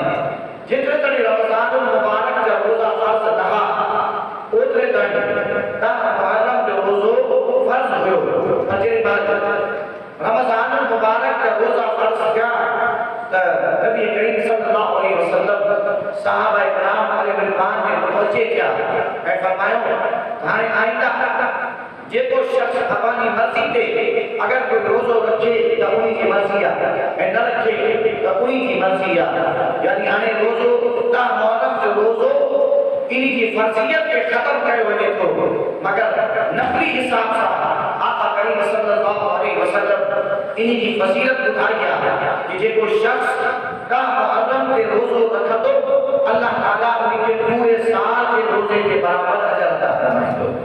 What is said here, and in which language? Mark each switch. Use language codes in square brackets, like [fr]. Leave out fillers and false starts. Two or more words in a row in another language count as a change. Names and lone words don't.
[sd] जेतिरे ताईं रमज़ान मुबारक जा रोज़ा फ़र्ज़ न हुआ ओतिरे ताईं 10 मुहर्रम जो रोज़ो फ़र्ज़ हुयो। अॼु बात रमज़ान मुबारक जा रोज़ा फ़र्ज़ थिया त नबी करीम सल्लल्लाहु अलैहि वसल्लम सहाबा किराम रिज़वान में मुतवज्जे थिया ऐं फरमायो हाणे आइंदा जेको शख्स अपनी मर्ज़ी ते अगर कोई रोज़ो रखे त उन्हीं की मर्ज़ी आहे ऐं न रखे त उन्हीं की मर्ज़ी आहे। यानी हाणे रोज़ो 10 मुहर्रम जो रोज़ो इन्हीं की फर्ज़ियत के ख़त्म कयो वञे थो, मगर नफ़ली हिसाब सां आका करीम सल्लल्लाहु अलैहि वसल्लम इन्हीं की फज़ीलत ॿुधाई आहे कि जेको शख्स 10 मुहर्रम ते रोज़ो रखंदो अल्लाह ताला उनखे पूरे साल जे रोज़े के बराबर अजर अता फरमाईंदो।